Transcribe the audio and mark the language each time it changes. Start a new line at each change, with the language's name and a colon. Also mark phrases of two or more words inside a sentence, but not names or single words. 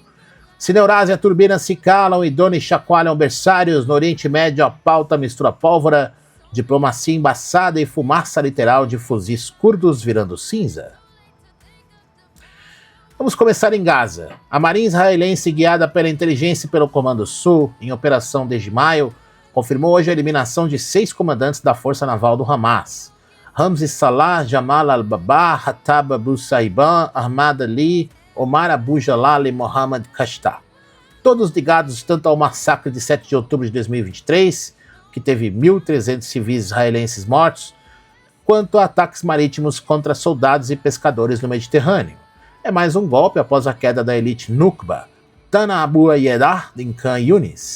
Portuguese: Se na Eurásia turbinas se calam e donos chacoalham berçários, no Oriente Médio a pauta mistura pólvora, diplomacia embaçada e fumaça literal de fuzis curdos virando cinza. Vamos começar em Gaza. A marinha israelense, guiada pela inteligência e pelo Comando Sul, em operação desde maio, confirmou hoje a eliminação de 6 comandantes da Força Naval do Hamas. Ramzi Salah, Jamal al-Baba, Hatab Abu Saiban, Ahmad Ali, Omar Abu Jalal e Mohammad Kashta. Todos ligados tanto ao massacre de 7 de outubro de 2023, que teve 1.300 civis israelenses mortos, quanto a ataques marítimos contra soldados e pescadores no Mediterrâneo. É mais um golpe após a queda da elite Nukba, Tana Abu Yedah em Khan Yunis.